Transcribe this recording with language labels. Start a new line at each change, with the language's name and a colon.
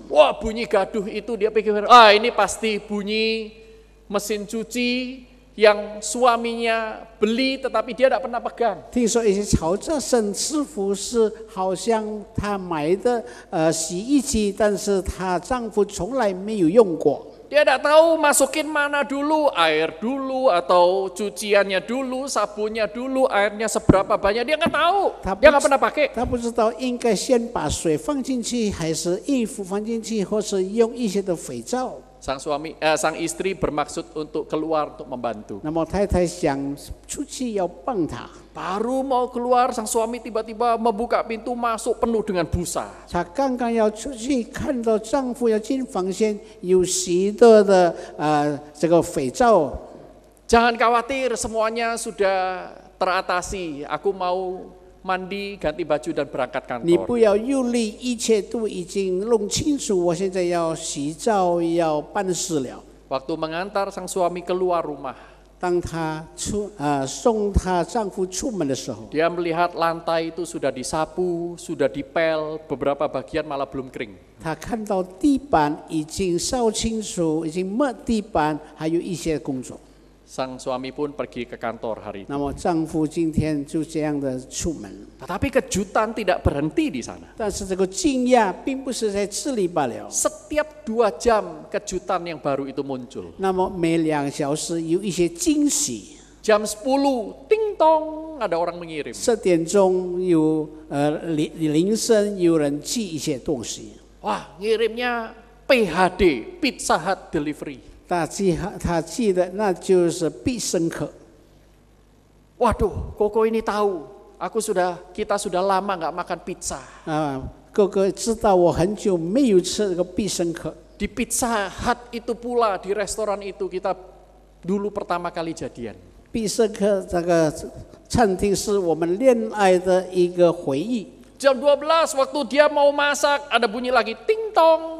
Indonesian: Wah bunyi gaduh itu dia pikir, ini pasti bunyi mesin cuci yang suaminya beli tetapi dia tidak pernah pegang.
Chinese: 听说一些嘈杂声，似乎是好像她买的洗衣机，但是她丈夫从来没有用过。
Indonesian: Dia tidak tahu masukin mana dulu, air dulu atau cuciannya dulu, sabunnya dulu, airnya seberapa banyak, dia nggak tahu. Dia nggak pernah pakai.
Chinese: 他不知道应该先把水放进去，还是衣服放进去，或是用一些的肥皂。
Indonesian: Sang istri bermaksud untuk keluar untuk membantu.
Chinese: 那么太太想出去要帮他，
Indonesian: Baru mau keluar, sang suami tiba-tiba membuka pintu masuk penuh dengan busa.
Chinese: 她刚刚要出去，看到丈夫要进房间，有许多的这个肥皂。
Indonesian: Jangan khawatir, semuanya sudah teratasi. Aku mau mandi, ganti baju dan berangkat
Chinese: 你
Indonesian: kantor.
Chinese: 不要忧虑，一切都已经弄清楚。我现在要洗澡，要办事了。
Indonesian: Waktu mengantar sang suami keluar rumah,
Chinese: 当她送她丈夫出门的时候，
Indonesian: dia melihat lantai itu sudah disapu, sudah dipel, beberapa bagian malah belum kering.
Chinese: 她看到地板已经扫清楚，已经抹地板，还有一些工作。
Indonesian: Sang suami pun pergi ke kantor hari itu.
Chinese: 那么丈夫今天就这样的出门，
Indonesian: Tetapi kejutan tidak berhenti di sana.
Chinese: 但是这个惊讶并不是在这里罢了。
Indonesian: Setiap 2 jam kejutan yang baru itu muncul.
Chinese: 那么每2小时有一些惊喜。
Indonesian: Jam 10, ting tong, ada orang mengirim.
Chinese: 10点钟有铃声，有人寄一些东西。
Indonesian: Wah, ngirimnya PHD, Pizza Hut Delivery.
Chinese: 他寄的那就是必胜客。
Indonesian: Waduh, Koko ini tahu. Kita sudah lama nggak makan pizza.
Chinese: 哥哥知道我很久没有吃这个必胜客。
Indonesian: Di Pizza Hut itu pula, di restoran itu kita dulu pertama kali jadian.
Chinese: 必胜客这个餐厅是我们恋爱的一个回忆。
Indonesian: Jam 12 waktu dia mau masak, ada bunyi lagi ting tong.